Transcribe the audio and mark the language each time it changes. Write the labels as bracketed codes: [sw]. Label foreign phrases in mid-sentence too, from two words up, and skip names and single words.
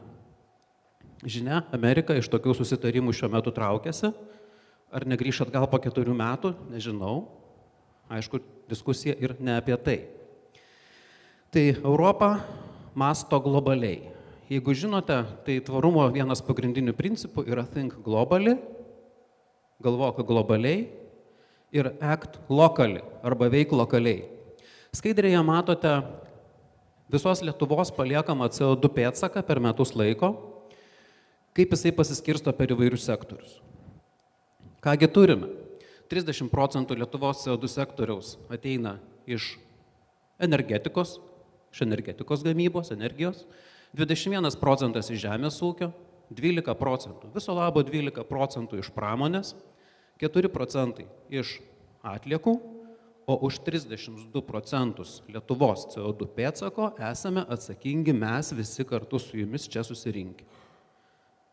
[lt] Žinia, Amerika iš tokių susitarimų šiuo metu traukiasi. Ar negrįš atgal po 4 metų, nežinau. Aišku, diskusija ir ne apie tai. Tai Europa masto globaliai. Jeigu žinote, tai tvarumo vienas pagrindinių principų yra [en] think globally, [lt] galvok globaliai, ir [en] act locally, [lt] arba veik lokaliai. Skaidrėje matote visos Lietuvos paliekamą CO2 pėdsaką per metus laiko, kaip jisai pasiskirsto per įvairius sektorius. Kągi turime? 30% Lietuvos CO2 sektoriaus ateina iš energetikos gamybos, energijos, 21% iš žemės ūkio, 12%, viso labo 12% iš pramonės, 4% iš atliekų, o už 32% Lietuvos CO2 pėdsako esame atsakingi mes visi kartu su jumis čia susirinkę.